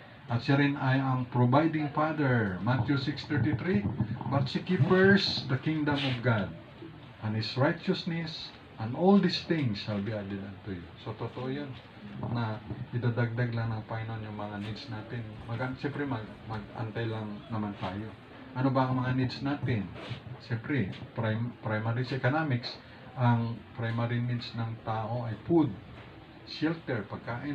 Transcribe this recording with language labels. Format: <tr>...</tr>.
<tl>At siya rin ay ang providing Father.</tl> <en>Matthew 6:33, but seek ye first the kingdom of God and His righteousness, and all these things shall be added unto you.</en> <tl>So, totoo yun na idadagdag lang ng Panginoon yung mga needs natin. Siyempre, mag-antay lang naman tayo. Ano ba ang mga needs natin? Siyempre, primary sa economics, ang primary needs ng tao ay food, shelter, pagkain.</tl>